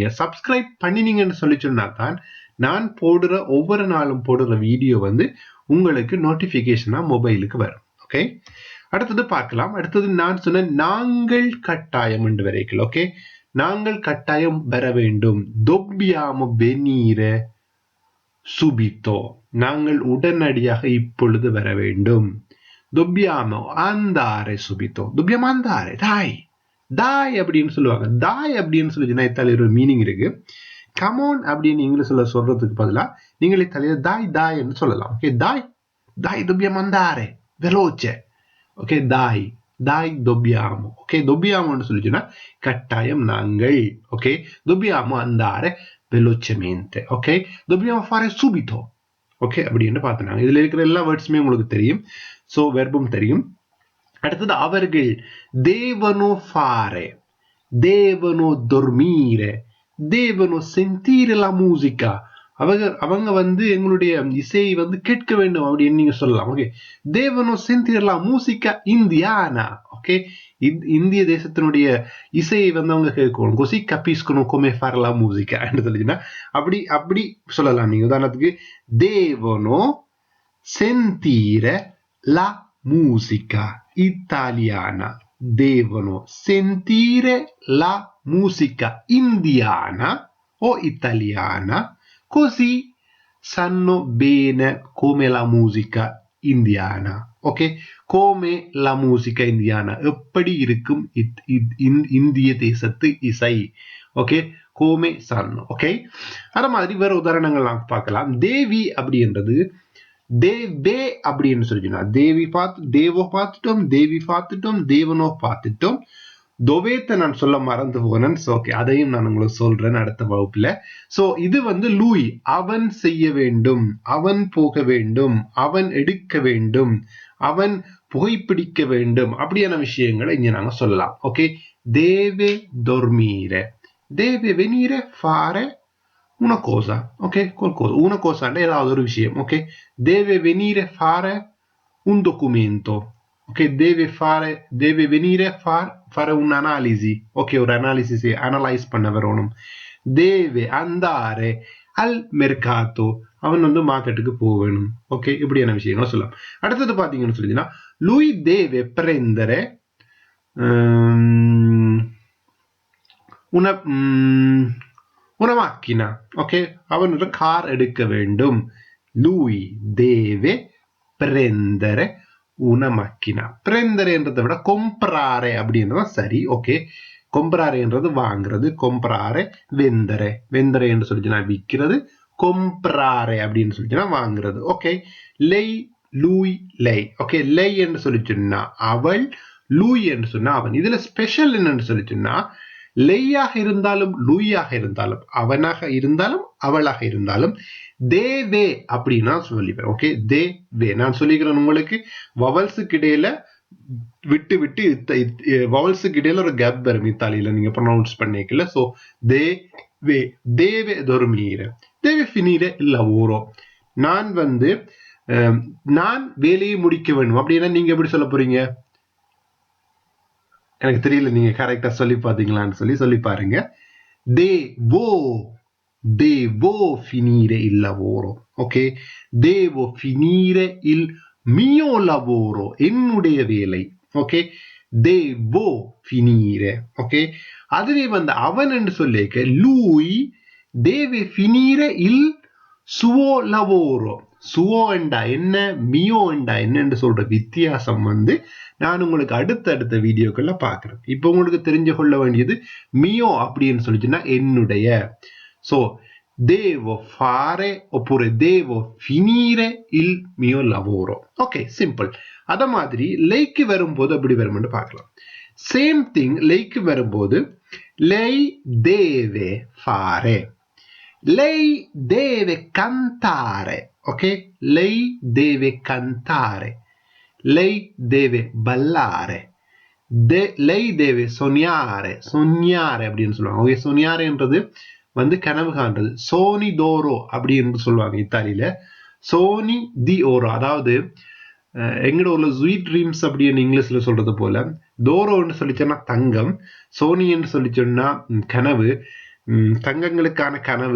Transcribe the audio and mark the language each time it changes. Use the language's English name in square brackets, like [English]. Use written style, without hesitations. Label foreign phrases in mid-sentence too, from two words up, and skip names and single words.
[Tamil] சப்ஸ்கிரைப் பண்ணினீங்கன்னு சொல்லி சொன்னா தான் நான் போடுற ஒவ்வொரு நாளும் போடுற வீடியோ உங்களுக்கு நோட்டிபிகேஷனா மொபைலுக்கு வரும். ஓகே, அடுத்தது பார்க்கலாம். அடுத்தது நான் சொன்ன நாங்கள் கட்டாயம் என்று வரைக்கும். ஓகே, நாங்கள் கட்டாயம் வர வேண்டும். [Italian] dobbiamo venire subito, [Tamil] நாங்கள் உடனடியாக இப்பொழுது வர வேண்டும். [Italian] dobbiamo andare subito, dobbiamo andare, dai, dai [Tamil] அப்படின்னு சொல்லுவாங்க. dai அப்படின்னு சொல்லி இத்தாலியில ஒரு மீனிங் இருக்கு. கமோன் அப்படின்னு இங்கிலீஷ்ல சொல்றதுக்கு பதிலா நீங்கள் இத்தாலியில [Italian] dai dai [Tamil] என்று சொல்லலாம். ஓகே, [Italian] dai dai dobbiamo andare veloce. ஓகே, dai dai dobbiamo. [Tamil] ஓகே, dobbiamoன்னு சொல்லிச்சுன்னா கட்டாயம் நாங்கள். ஓகே, [Italian] dobbiamo andare velocemente. ஓகே, dobbiamo fare subito. [Tamil] ஓகே, அப்படின்னு பார்த்தாங்க. இதுல இருக்கிற எல்லா வேர்ட்ஸுமே உங்களுக்கு தெரியும். சோ வெர்பும் தெரியும். அடுத்தது அவர்கள் [Italian] devono fare, devono dormire, devono sentire la musica. [Tamil] அவங்க எங்களுடைய இசையை கேட்க வேண்டும் அப்படின்னு நீங்க சொல்லலாம். ஓகே, [Italian] devono sentire la musica indiana. [Tamil] ஓகே, இந்திய தேசத்தினுடைய இசையை அவங்க கேட்கணும். [Italian] così capiscono come fare la musica [Tamil] சொல்லிச்சுன்னா அப்படி சொல்லலாம். நீங்க உதாரணத்துக்கு [Italian] devono sentire la musica italiana, devono sentire la musica indiana o italiana, così sanno bene come la musica indiana. [Tamil] ஓகே, [Italian] come la musica indiana [Tamil] எப்படி இருக்கும் இந்திய தேசத்து இசை. ஓகே, [Italian] come sanno. [Tamil] ஓகே, அது மாதிரி வேற உதாரணங்கள் நாம் பார்க்கலாம். தேவி அப்படின்றது தேவே அப்படின்னு சொல்லிச்சுன்னா தேவோ பார்த்துட்டோம், தேவி பார்த்துட்டோம், தேவனோ பார்த்துட்டோம். தொவேத்தை நான் சொல்ல மறந்து போனேன். ஓகே, அதையும் நான் உங்களுக்கு சொல்றேன் அடுத்த வகுப்புல. சோ இது லூய், அவன் செய்ய வேண்டும், அவன் போக வேண்டும், அவன் எடுக்க வேண்டும், அவன் புகைப்பிடிக்க வேண்டும் அப்படியான விஷயங்களை இங்க நாங்க சொல்லலாம். ஓகே, [Italian] deve dormire, deve venire fare una cosa. Ok, qualcosa, una cosa [Tamil] ஏதாவது ஒரு விஷயம். ஓகே, [Italian] deve venire fare un documento. Ok, deve venire fare un'analisi. [Tamil] Ok, [Italian] un'analisi si [Tamil] analyze பண்ண வரணும். [Italian] Deve andare al mercato, [Tamil] அவன் வந்து மார்க்கெட்டுக்கு போக வேணும். ஓகே, இப்படியான விஷயங்களை சொல்லலாம். அடுத்தது பாத்தீங்கன்னு சொல்லிச்சுன்னா [Italian] lui deve prendere una macchina. [Tamil] ஓகே, அவன் ஒரு கார் எடுக்க வேண்டும். [Italian] lui deve prendere una macchina. [Tamil] prendere என்றதை விட comprare அப்படின்றத சரி. ஓகே, comprare என்றது வாங்குறது, [Italian] comprare vendere. [Tamil] vendere என்று சொல்லிச்சுன்னா விற்கிறது, comprare அப்படின்னு சொல்லிச்சுன்னா வாங்குறது. ஓகே, [Italian] lei lui lei. [Tamil] ஓகே, lei என்று சொல்லிச்சுன்னா அவள், lui என்று சொன்னா அவன். இதுல ஸ்பெஷல் என்னன்னு சொல்லிச்சுன்னா லெய்யாக இருந்தாலும் லூயாக இருந்தாலும் அவனாக இருந்தாலும் அவளாக இருந்தாலும் தேவே அப்படின்னா சொல்லிப்பேன். ஓகே, தேவே நான் சொல்லிக்கிறேன் உங்களுக்கு. வவல்ஸுக்கு இடையில விட்டு விட்டு வவல்ஸுக்கு இடையில ஒரு கேப் வரும் இத்தாலியில நீங்க ப்ரொனவுன்ஸ் பண்ணிக்கல. [Italian] சோ deve deve dormire deve finire il lavoro. [Tamil] நான் வந்து நான் வேலையை முடிக்க வேண்டும் அப்படின்னா நீங்க எப்படி சொல்ல போறீங்க? எனக்கு தெரியல, நீங்க கரெக்டா சொல்லி பாத்தீங்களான்னு சொல்லி பாருங்க. [Italian] devo finire il lavoro. ஓகே, devo finire il mio lavoro. [Tamil] என்னுடைய வேலை. ஓகே, [Italian] devo finire. [Tamil] ஓகே, அதுவே வந்து அவன் என்று சொல்லிக்க [Italian] lui deve finire il suo lavoro. [Tamil] சுவோ என்றா என்ன, மியோ என்றா என்னன்னு சொல்ற வித்தியாசம் வந்து நான் உங்களுக்கு அடுத்த வீடியோக்கள்ல பாக்குறேன். இப்ப உங்களுக்கு தெரிஞ்சு கொள்ள வேண்டியது மியோ அப்படின்னு சொல்லிச்சுன்னா என்னுடைய. [Italian] சோ devo fare oppure devo finire il mio lavoro. [Tamil] ஓகே, சிம்பிள். அத மாதிரி லைக்கு வரும்போது அப்படி வரும்னு பார்க்கலாம். [English] same thing [Tamil] லைக்கு வரும்போது [Italian] lei deve fare, lei deve cantare. ok, lei deve cantare, lei deve ballare, lei deve sognare. [Tamil] sognare அப்படின்னு சொல்லுவாங்க. ஓகே, sognare வந்து கனவு காண்றது. [Italian] sogni d'oro [Tamil] அப்படின்னு சொல்லுவாங்க இத்தாலியில. [Italian] sogni di oro, [Tamil] அதாவது எங்கட உள்ள [English] sweet dreams [Tamil] அப்படின்னு இங்கிலீஷ்ல சொல்றது போல தோரோன்னு சொல்லிச்சோன்னா தங்கம், சோனின்னு சொல்லிச்சோன்னா கனவு, தங்கங்களுக்கான கனவு.